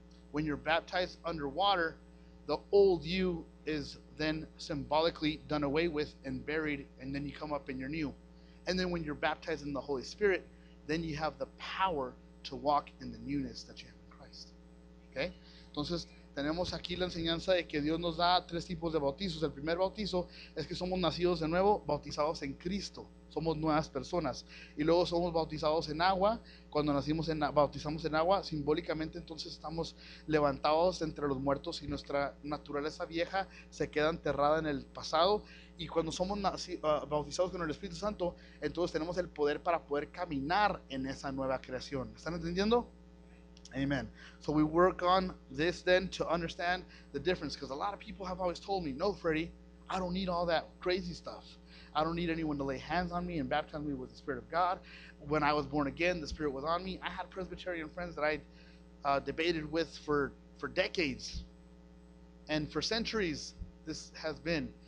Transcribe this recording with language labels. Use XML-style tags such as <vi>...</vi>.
<en>When you're baptized underwater, the old you is then symbolically done away with and buried, and then you come up and you're new. And then when you're baptized in the Holy Spirit, then you have the power to walk in the newness that you have in Christ. Okay? Entonces,</en> <es>tenemos aquí la enseñanza de que Dios nos da tres tipos de bautizos. El primer bautizo es que somos nacidos de nuevo, bautizados en Cristo. Somos nuevas personas. Y luego somos bautizados en agua. Cuando bautizamos en agua, simbólicamente entonces estamos levantados entre los muertos y nuestra naturaleza vieja se queda enterrada en el pasado. Y cuando somos bautizados con el Espíritu Santo, entonces tenemos el poder para poder caminar en esa nueva creación. ¿Están entendiendo? Amen.</es> <en>So we work on this then to understand the difference, because a lot of people have always told me, no, Freddie, I don't need all that crazy stuff. I don't need anyone to lay hands on me and baptize me with the Spirit of God. When I was born again, the Spirit was on me. I had Presbyterian friends that I debated with for decades, and for centuries this has been.</en>